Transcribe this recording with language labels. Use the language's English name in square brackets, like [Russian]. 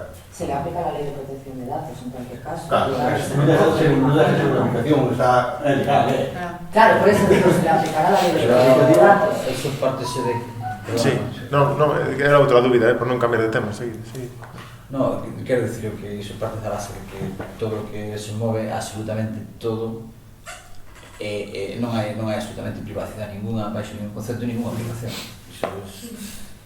[Spanish] Se le aplica la ley de protección de datos en cualquier caso. [Galician] Claro, non deja de ser unha aplicación, está legal, [Spanish] Claro, por eso digo, se le aplicará la ley de protección de datos. [Galician] Eso partese de... Sí, no, era outra dúbida, por non cambiar de tema, sí. No, quero dicir que iso parte da base de que todo o que se move, absolutamente todo, non hai absolutamente privacidade ninguna, baixo ningún concepto, ninguna aplicación. Iso é...